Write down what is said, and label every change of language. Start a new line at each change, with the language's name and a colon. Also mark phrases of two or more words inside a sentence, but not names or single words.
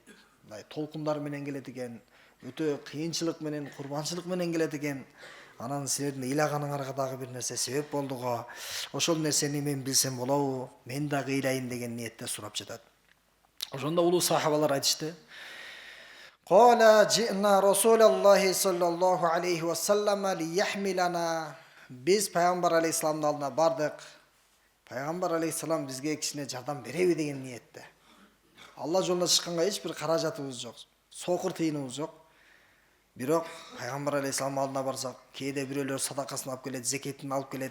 Kyrgyz: Толкундар менен келет экен, өтө кыйынчылык менен, курбанчылык менен келет экен. Анан силердин ыйлаганыңарга дагы бир нерсе себеп болду го. Ошол нерсени мен билсем болобу? Мен дагы ыйлайын деген ниетте сурап жатат. Ошондо улуу сахабалар айтышты:
Arabic: "قال جئنا رسول الله صلى الله عليه وسلم ليحملنا."
Kyrgyz: Биз пайгамбар алейхиссаламдын алдына бардык. Пайгамбар алейхиссалам бизге кичине жардам береби деген ниетте. Алла жолуна чыкканга эч бир каражатыбыз жок, сокур тыйыныбыз жок. Бирок пайгамбар алейхиссаламдын алдына барсак, кээде бирөөлөр садакасын алып келет, зекетин алып келет.